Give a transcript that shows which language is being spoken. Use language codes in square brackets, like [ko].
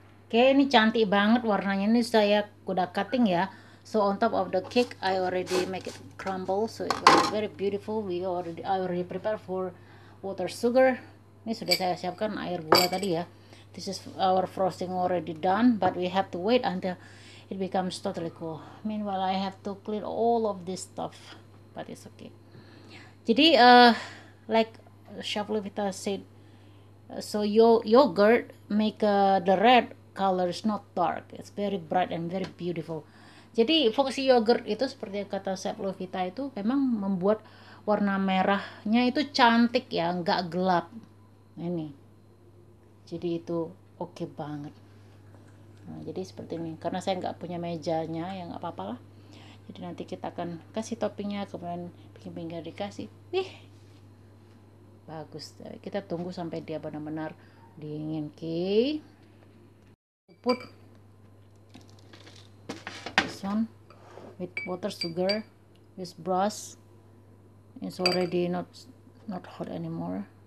[id] Oke, ini cantik banget warnanya. Ini saya udah cutting ya. [en] So on top of the cake, I already make it crumble, so it will be very beautiful. I already prepare for water, sugar. [id] Ini sudah saya siapkan air gula tadi ya. [en] This is our frosting already done, but we have to wait until it becomes totally cool. Meanwhile, I have to clean all of this stuff, but it's okay. [id] Jadi, [en] like Chef Levita said, so yogurt make the red color is not dark, it's very bright and very beautiful. [id] Jadi fungsi yogurt itu seperti yang kata Chef Lovita itu memang membuat warna merahnya itu cantik ya, nggak gelap. Ini jadi itu oke banget. Nah, jadi seperti ini, karena saya nggak punya mejanya ya nggak apa-apa lah. Jadi nanti kita akan kasih toppingnya, kemudian bikin pinggir dikasih. Bagus. Kita tunggu sampai dia benar-benar dingin. Oke. [en] Put this one with water, sugar, with brush. It's already not hot anymore.